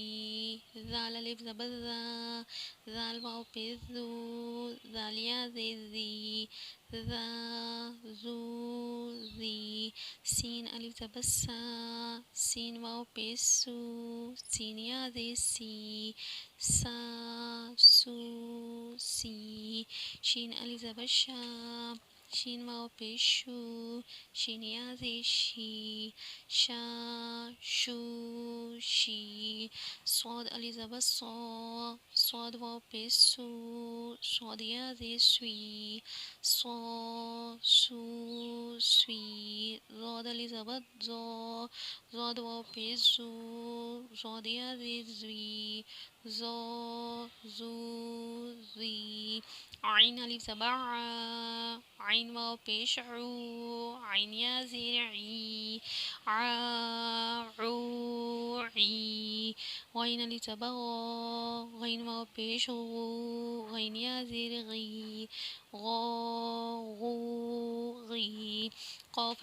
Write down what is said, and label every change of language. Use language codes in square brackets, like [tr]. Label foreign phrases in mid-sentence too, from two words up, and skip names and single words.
[ur] زال الف زبر زا، زال واو پیش زو، زال یا زیر زی، زا، زو، زی۔ سین الف زبر سا، سین واو پیش سو، سین یا زیر سی، سا سو سی، شین الف زبر شا، شین واو پیش شو، شین یا زیر شی، شا شو شی، صاد الف زبر صا، صاد واو پیش سو، صاد یا زیر سوی، صا سو سوی، ضاد الف زبر ضا، ضاد واو پیش زو، ضاد یا زیر زوی، ضا زو زی، عین الف زبر ع، عین واو پیش عو، عین یا زیر عی، ع عو عی، غین الف زبر غا، غین واو پیش غو، غین یا زیر غی، غا غو غی، قاف